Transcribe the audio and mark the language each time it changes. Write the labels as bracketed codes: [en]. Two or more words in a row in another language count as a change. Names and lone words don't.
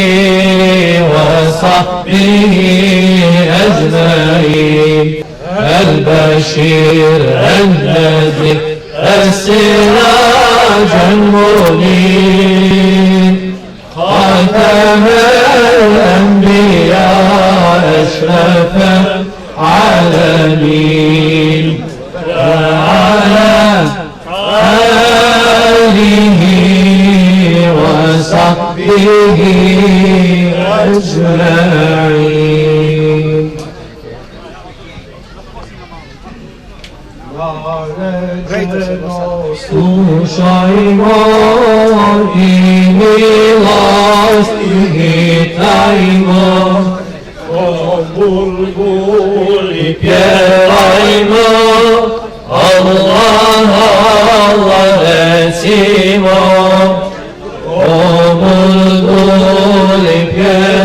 [ar] وصحبه أجمعين البشير الذي السراج المبين خاتم الأنبياء أشرف العالمين وعلى آله وصحبه أجمعين. [bs] Slušajmo i milosti hitajmo, o bulbuli pjevajmo, Allah, Allah recimo, o bulbuli pjevajmo.